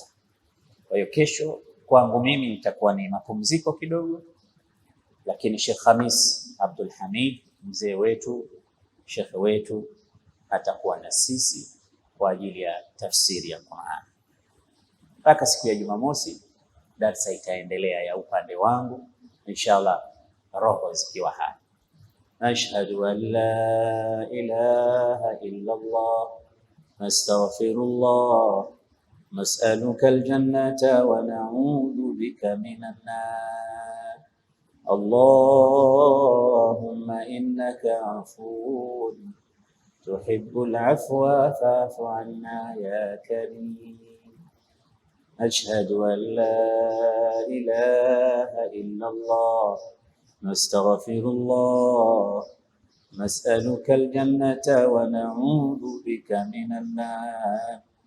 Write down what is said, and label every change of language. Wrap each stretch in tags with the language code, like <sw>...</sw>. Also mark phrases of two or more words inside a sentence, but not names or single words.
<sw>Kwa hiyo kesho kwangu mimi itakuwa ni mapumziko kidogo, lakini Sheikh Khamis Abdul Hamid mzee wetu, shekhe wetu, atakuwa na sisi kwa ajili ya tafsiri ya Qur'an mpaka siku ya Jumamosi. Darsa itaendelea ya upande wangu inshallah, roho zikiwa hai.</sw> <ar>أشهد أن لا إله إلا الله نستغفر الله نسألك الجنة ونعوذ بك من النار. اللهم إنك عفو تحب العفو فاعف عنا يا كريم. أشهد أن لا إله إلا الله نستغفر الله نسألك الجنة ونعوذ بك من النار.</ar>